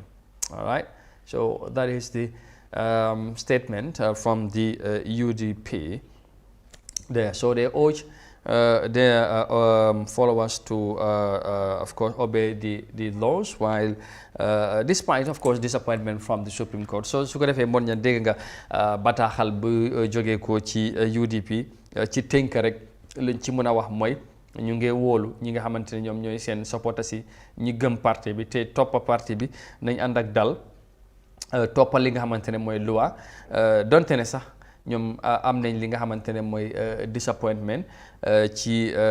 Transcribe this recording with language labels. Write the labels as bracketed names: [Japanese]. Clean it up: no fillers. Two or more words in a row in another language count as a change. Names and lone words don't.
[English] All right, so that is the statement from the UDP there. So they urge their followers to, of course, obey the laws while, despite, of course, disappointment from the Supreme Court. [Wolof] So su ko defee mën na dégg nga bataaxal bu jógee ko ci UDP ci tënk rek liñ ci mën a wax mooy ñu ngi wóolu ñi nga xamante ne ñoom ñooy seen supporters yi ñi gëm parti bi te toppa parti bi nañ ànd ak dal toppal li nga xamante ne mooy loi donte ne sax ñoom am nañ li nga xamante ne mooy disappointment ci